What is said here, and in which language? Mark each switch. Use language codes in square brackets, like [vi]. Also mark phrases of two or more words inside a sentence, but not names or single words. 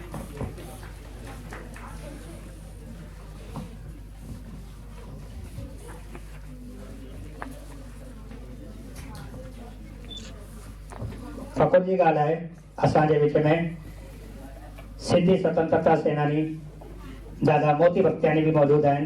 [sd] ठाकुर जी ॻाल्हाए असांजे विच में सिंधी स्वतंत्रता सेनानी दादा मोती भक्त्यानी भी मौजूद आहिनि।